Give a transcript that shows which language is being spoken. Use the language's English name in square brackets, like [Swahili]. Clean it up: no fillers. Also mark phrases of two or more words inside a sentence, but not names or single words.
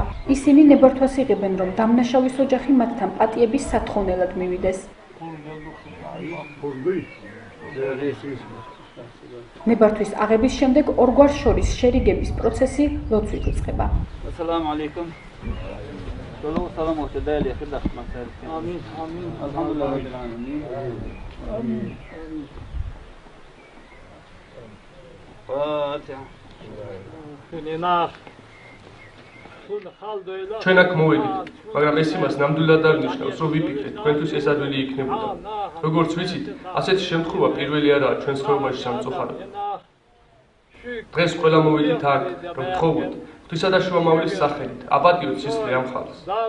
[Georgian] ისინი ნებართვას იღებენ, რომ დამნაშავის ოჯახი მათთან პატიების სათხოვნელად მივიდეს. ნებართვის აღების შემდეგ ორგვარს შორის შერიგების პროცესი ლოცვით იწყება. [Arabic] السلام عليكم. [Turkish] Salam olsun değerli arkadaşlar. [Arabic] آمين. آمين. الحمد لله رب العالمين. آمين. فاتحة. [Georgian] ჩვენ აქ მოვედით, მაგრამ ეს იმას ნამდვილად არ ნიშნავს, რომ ვიფიქრეთ, თქვენთვის ეს ადვილი იქნებოდა. როგორც ვიცით, ასეთი შემთხვევა პირველი არაა ჩვენს ხეობაში სამწუხაროდ. დღეს ყველა მოვედით აქ, რომ ვთხოვოთ ღვთისა და შუამავლის სახელით, აპატიოთ სისხლი ამ ხალხს.